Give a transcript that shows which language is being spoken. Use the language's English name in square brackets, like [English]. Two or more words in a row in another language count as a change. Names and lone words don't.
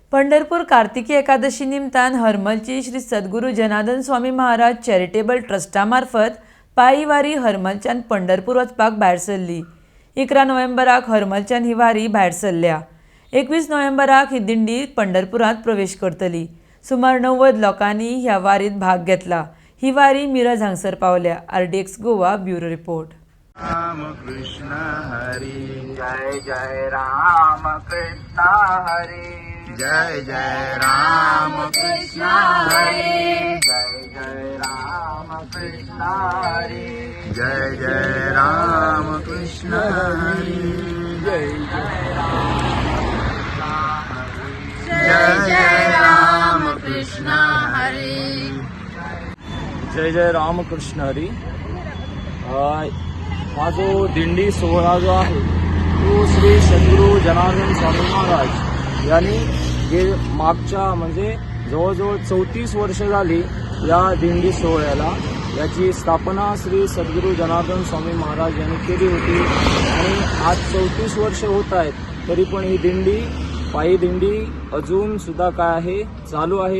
[Konkani] पंढरपूर कार्तिकी एकादशी निमतान हरमलची श्री सद्गुरू जनार्दन स्वामी महाराज चॅरिटेबल ट्रस्टामार्फत पायी वारी हरमलच्यान पंढरपूर वचपाक भायर सरली। 11 नोव्हेंबराक हरमलच्यान ही वारी भायर सरल्या। 21 नोव्हेंबराक ही दिंडी पंढरपुरात प्रवेश करतली। सुमार 90 लोकांनी ह्या वारीत भाग घेतला। ही वारी मिरज हांगसर पावल्या। [English] RDX Goa bureau report. [Marathi] राम कृष्ण हरी जय जय राम कृष्ण हरी जय जय राम कृष्ण हरी जय जय राम कृष्ण हरी जय जय राम कृष्ण हरी जय जय राम कृष्ण हरी जय जय राम कृष्ण हरी। हा जो दिंडी सोहळा जो आहे तो श्री सद्गुरू जनार्दन स्वामी महाराज यांनी हे मागच्या म्हणजे जवळजवळ 34 वर्ष झाली या दिंडी सोहळ्याला। याची स्थापना श्री सद्गुरू जनार्दन स्वामी महाराज यांनी केली होती आणि आज 34 वर्ष होत आहेत तरी पण ही दिंडी पायी दिंडी अजून सुद्धा काय आहे चालू आहे।